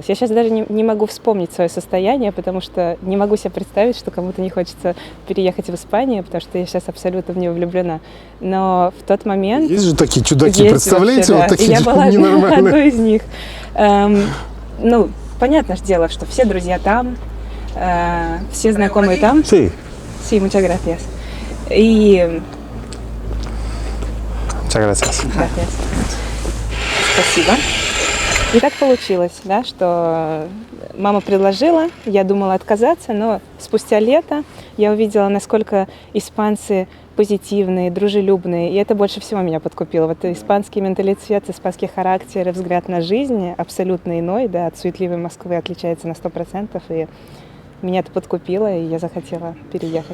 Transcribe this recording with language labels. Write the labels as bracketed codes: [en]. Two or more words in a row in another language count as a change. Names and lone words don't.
[ru] Я сейчас даже не могу вспомнить свое состояние, потому что не могу себе представить, что кому-то не хочется переехать в Испанию, потому что я сейчас абсолютно в нее влюблена. Но в тот момент... Есть же такие чудаки, представляете? Вообще, да. Вот такие я была ненормальные. одной из них. Понятное дело, что все друзья там, все знакомые там. [es] Sí, muchas gracias. И... Muchas gracias. Gracias. [ru] Спасибо. И так получилось, да, что мама предложила, я думала отказаться, но спустя лето я увидела, насколько испанцы позитивные, дружелюбные, и это больше всего меня подкупило. Вот испанский менталитет, испанский характер и взгляд на жизнь абсолютно иной, да, от суетливой Москвы отличается на 100%, и меня это подкупило, и я захотела переехать.